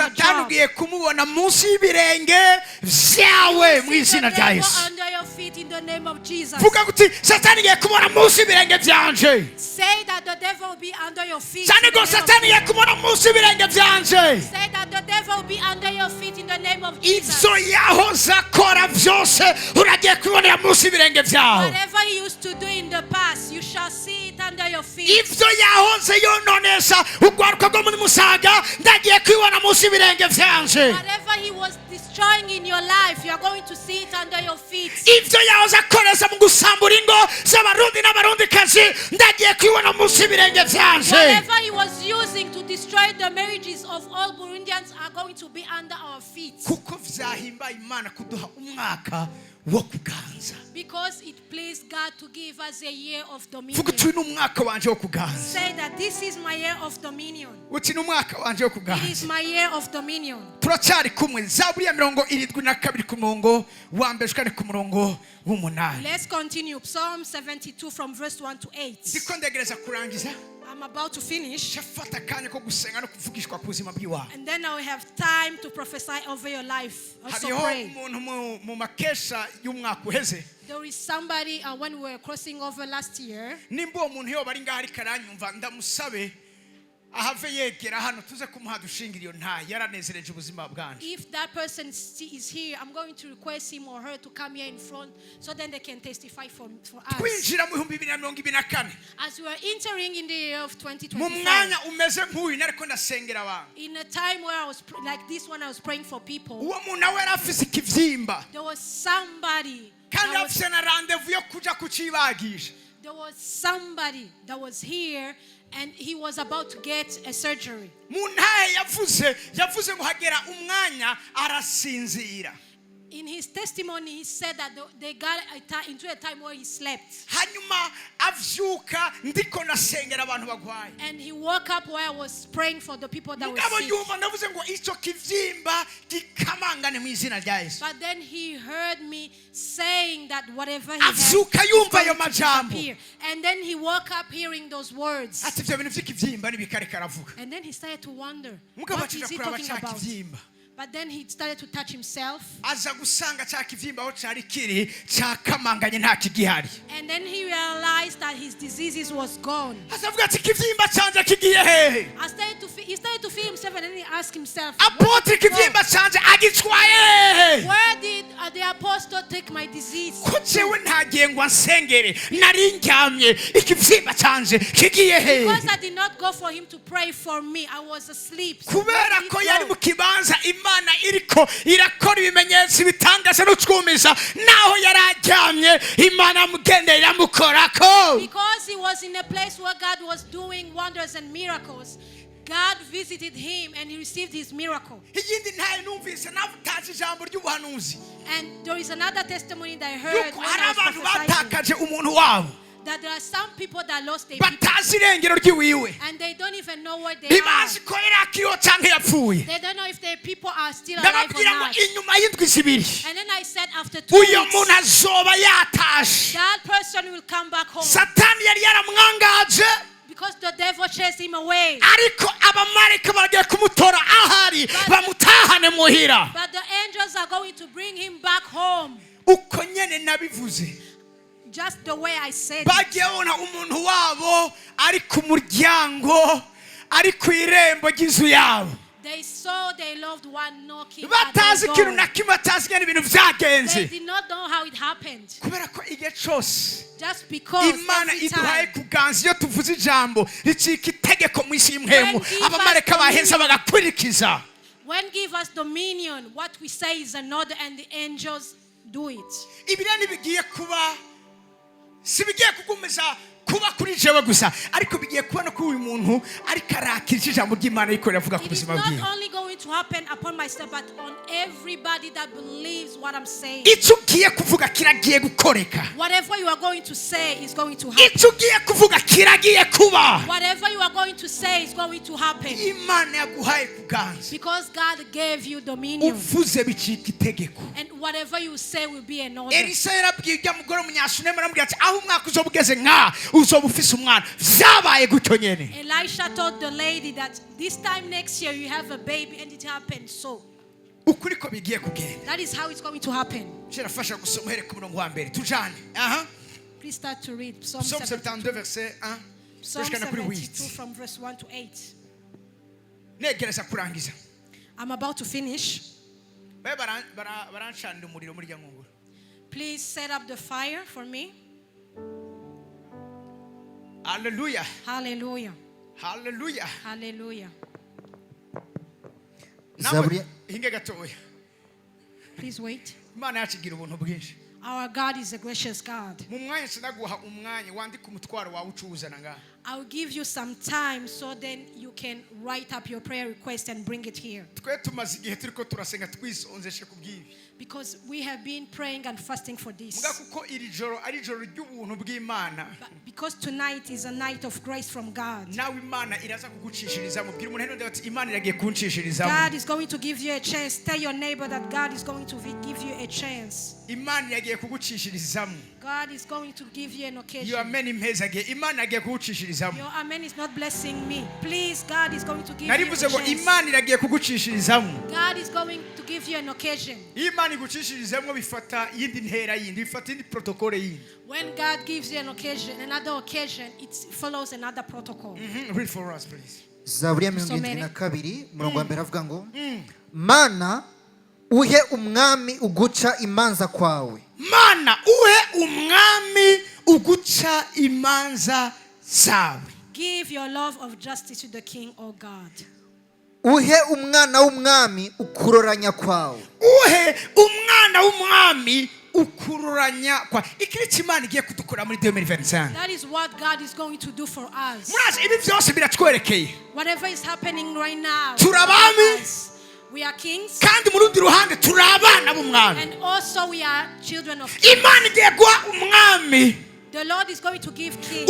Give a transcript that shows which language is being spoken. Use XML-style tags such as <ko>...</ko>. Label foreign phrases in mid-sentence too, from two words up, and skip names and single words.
<rn>Satani</rn> <en>job.</en> <rn>ugiye kumubona munsi y'ibirenge vyawe mu</rn> <en>See the</en> <rn>izina rya</rn> <en>devil</en> <rn>Yesu.</rn> <en>under your feet in the name of Jesus.</en> <rn>Vuga kuti Satani igiye kumubona munsi y'ibirenge vyanje.</rn> <en>Say that the devil will be under your feet.</en> <rn>Cyane</rn> <en>in the go name of</en> <rn>Satani igiye kumubona munsi y'ibirenge vyanje.</rn> <en>Say that the devil will be under your feet in the name of Jesus.</en> <rn>Ivyo yahoze akora vyose uragiye kubonera munsi y'ibirenge vyawe.</rn> <en>Whatever he used to do in the past, you shall see it under your feet.</en> <rn>Ivyo yahoze yononesha ugwaruka rwo muri Musaga ndagiye kwibona munsi y'ibirenge vyanje.</rn> <en>Whatever he was destroying in your life, you are going to see it under your feet.</en> <rn>Ivyo yahoze akoreza mu gusambura ingo z'abarundi n'abarundikazi ndagiye kwibona munsi y'ibirenge vyanje.</rn> <en>Whatever he was using to destroy the marriages of all Burundians are going to be under our feet.</en> <rn>Kuko vyahimba Imana kuduha umwaka wo kuganza.</rn> <en>Because it pleased God to give us a year of dominion.</en> <rn>Vuga uti n'umwaka wanje wo kuganza.</rn> <en>Say that this is my year of dominion.</en> <rn>Uti n'umwaka wanje wo</rn> <en>It is</en> <rn>kuganza.</rn> <en>my year of dominion.</en> <rn>Turacyari kumwe Zaburi ya 72 ku murongo wa mbere kandi ku murongo w'umunani.</rn> <en>Let's continue. Psalm 72 from verse 1 to 8.</en> <rn>Ndiko ndegereza kurangiza.</rn> <en>I'm about to finish.</en> <rn>Shafata kanya ko gusenga no kuvugishwa ku buzima bw'iwawe.</rn> <en>And then I will have time to prophesy over your life. Also</en> <rn>Hariho</rn> <en>pray.</en> <rn>umuntu mu makesha y'umwaka uheze.</rn> <en>There is somebody when we were crossing over last year.</en> <rn>Nimba uwo muntu yoba ari ngaho ariko aranyumva ndamusabe ahave yegera hano tuze kumuha dushingira iyo nta yaranezereje ubuzima bwanje.</rn> <en>If that person is here, I'm going to request him or her to come here in front so then they can testify for us.</en> <rn>Twinjira mu 2024</rn> <en>As we are entering in the year of</en> <rn>mu 2025, mwanya umeze nk'uyu nariko ndasengera abantu.</rn> <en>in a time where I was like this one, I was praying for people.</en> <rn>Uwo muntu nawe yari afise ikivyimba</rn> <en>There was somebody.</en> <rn>kandi</rn> <en>That was,</en> <rn>afise na rendezvous yo kuja kucibagisha.</rn> <en>there was somebody that was here and he was about to get a surgery.</en> <rn>Mu ntahe yavuze ngo hagera umwanya arasinzira.</rn> <en>In his testimony, he said that they got into a time where he slept.</en> <rn>Hanyuma avyuka ndiko nasengera abantu bagwaye.</rn> <en>And he woke up while I was praying for the people that were</en> <rn>Mugabo</rn> <en>sick.</en> <rn>yumva ndavuze ngo ico kivyimba gikamangane mu izina rya Yesu.</rn> <en>But then he heard me saying that whatever he had</en> <rn>Avyuka</rn> <en>is</en> <rn>yumva</rn> <en>going</en> <rn>ayo</rn> <en>to</en> <rn>majambo.</rn> <en>disappear. And then he woke up hearing those words.</en> <rn>Ati ivyo bintu vy'ikivyimba nibikareka aravuga.</rn> <en>And then he started to wonder,</en> <rn>Mugabo</rn> <en>what</en> <rn>acija</rn> <en>is he</en> <rn>kuraba</rn> <en>talking</en> <rn>ca</rn> <en>about?</en> <rn>kivyimba.</rn> <en>But then he started to touch himself.</en> <rn>Aza gusanga ca kivyimba aho cari kiri cakamanganye nta kigihari.</rn> <en>And then he realized that his diseases was gone.</en> <rn>Azavuga ati kivyimba canje kigiye hehe?</rn> <en>He started to feel himself and then he asked himself,</en> <rn>Apotre kivyimba canje agitwaye hehe?</rn> <en>where did the apostle take my disease?</en> <rn>Ko jewe ntagiye ngo ansengere nari ndyamye ikivyimba canje kigiye hehe?</rn> <en>Because I did not go for him to pray for me. I was asleep. So where</en> <rn>Kubera</rn> <en>did</en> <rn>ko</rn> <en>he</en> <rn>yari</rn> <en>go?</en> <rn>mu kibanza Imana iriko irakora ibimenyetso bitangaza no twumiza naho yari aryamye Imana mugendera iramukorako.</rn> <en>Because he was in a place where God was doing wonders and miracles. God visited him and he received his miracle.</en> <rn>Iyindi ntaye numvise navutaje ijambo ry'ubuhanuzi</rn> <en>And there is another testimony that I heard</en> <rn>yuko</rn> <en>when</en> <rn>hari</rn> <en>I was</en> <rn>abantu</rn> <en>prophesying,</en> <rn>batakaje umuntu wabo.</rn> <en>that there are some people that lost their people</en> <rn>batazi irengero ry'iwiwe,</rn> <en>and they don't even know where they are.</en> <rn>ntibazi ko yari akiriho cyangwa yapfuye.</rn> <en>They don't know if their people are still alive or</en> <rn>ndababwira ngo</rn> <en>not.</en> <rn>inyuma y'indwi zibiri</rn> <en>And then I said after 2</en> <rn>uyu</rn> <en>weeks,</en> <rn>muntu azoba yataje.</rn> <en>that person will come back home.</en> <rn>Satani yari yaramwangaje,</rn> <en>Because the devil chased him away.</en> <rn>ariko abamarayika bagiye kumutora ahari bamutahane muhira.</rn> <en>But the angels are going to bring him back home.</en> <rn>Uko nyene nabivuze,</rn> <en>Just the way I said it.</en> <rn>bagiye babona umuntu wabo ari ku muryango, ari ku irembo ry'inzu yabo,</rn> <en>They saw their loved one knocking at</en> <rn>batazi</rn> <en>their</en> <rn>ikintu</rn> <en>door.</en> <rn>na kimwe, batazi ingene ibintu</rn> <en>They</en> <rn>byagenze,</rn> <en>did not know how it happened.</en> <rn>kubera ko igihe cyose</rn> <en>Just because</en> <rn>Imana</rn> <en>every</en> <rn>iduhaye</rn> <en>time</en> <rn>kuganza iyo tuvuze ijambo ricika itegeko mu isi y'imhemu,</rn> <en>When give</en> <rn>abamarayika</rn> <en>us</en> <rn>baheza</rn> <en>dominion.</en> <rn>bagakurikiza.</rn> <en>when give us dominion, what we say is another and the angels do it.</en> <rn>Ibi rero ntibigiye kuba, si bigiye kugumiza kuba kuri jewe gusa, ariko bigiye kuba no kuri uyu muntu ariko arakira ijambo ry'Imana ariko riravuga ku</rn> <en>It is</en> <rn>buzima</rn> <en>not</en> <rn>bwiwe.</rn> <en>only going to happen upon myself, but on everybody that believes what I'm saying.</en> <rn>Icyo ugiye kuvuga kiragiye gukoreka,</rn> <en>Whatever you are going to say is going to happen.</en> <rn>icyo ugiye kuvuga kiragiye kuba.</rn> <en>Whatever you are going to say is going to happen.</en> <rn>Imana yaguhaye kuganza,</rn> <en>Because God gave you dominion.</en> <rn>uvuze bicika itegeko.</rn> <en>And whatever you say will be an order.</en> <rn>Elisa yarabwiye ujya mugore umunyashunemu aramubwira ati aho umwaka uzoba ugeze nka uzoba ufise umwana. Vyabaye gutyo nyene.</rn> <en>Elisha told the lady that this time next year you have a baby, and it happened so.</en> <rn>Ukuri ko bigiye kugenda.</rn> <en>That is how it's going to happen.</en> <rn>Kirafasha gusoma here ku murongo wa mbere tujane. Aha.</rn> <en>Please start to read Psalm Psalm 72 verset 1. Psalm</en> <rn>Tushikana kuri 72 8.</rn> <en>from verse 1 to 8.</en> <rn>Negereza kurangiza.</rn> <en>I'm about to finish.</en> <rn>Bae barancanira umuriro muri ryangunguru.</rn> <en>Please set up the fire for me. Hallelujah. Hallelujah. Hallelujah. Hallelujah.</en> <rn>Zaburi- Hinge gatoya.</rn> <en>Please wait.</en> <rn>Imana yacigira ubuntu bwinshi.</rn> <en>Our God is a gracious God.</en> <rn>Mu mwanya sinaguha umwanya wandika umutwaro wawe ucuzana ngaha.</rn> <en>I'll give you some time so then you can write up your prayer request and bring it here.</en> <rn>Twe tumaze igihe turiko turasenga twisonzeshe kubwibi.</rn> <en>Because we have been praying and fasting for this.</en> <rn>Muga kuko iri joro ari joro ry'ubuntu bw'Imana.</rn> <en>But because tonight is a night of grace from God.</en> <rn>Nawe Imana iraza kugucishiriza mu bwira umuntu ati Imana iragiye kunshishiriza.</rn> <en>God is going to give you a chance. Tell your neighbor that God is going to give you a chance.</en> <rn>Imana iragiye kugucishirizamo.</rn> <en>God is going to give you an Your occasion.</en> <rn>amen impezagiye. Imana iragiye kugucishirizamo.</rn> <en>Your amen is not blessing me. Please, God is going to give you</en> <rn>Narivuze</rn> <en>a</en> <rn>ngo</rn> <en>chance.</en> <rn>Imana iragiye kugucishirizamo.</rn> <en>God is going to give you an occasion.</en> <rn>Imana igucishirizamo bifata yindi ntera yindi, bifata yindi protocol yindi.</rn> <en>When God gives you an occasion, another occasion, it follows another protocol. Read for us please.</en> <rn>Zaburi ya 72 umurongo wa mbere avuga ngo Mana uhe umwami uguca imanza kwawe. Mana uhe umwami uguca imanza zawe.</rn> <en>Give your love of justice to the King, O God.</en> <rn>Uhe umwana w'umwami ukuroranya kwawe. Uhe umwana w'umwami ukururanya kwa. Ikiriki Imana igiye kudukora muri 2025.</rn> <en>That is what God is going to do for us.</en> <rn>Murazi ibi byose biratwerekeye.</rn> <en>Whatever is happening right now,</en> <rn>Turabami.</rn> <en>we are kings,</en> <rn>Kandi mu rundi ruhande turi abana b'umwami.</rn> <en>and also we are children of kings.</en> <rn>Imana igiye guha umwami</rn> <en>The Lord is going to give kings.</en>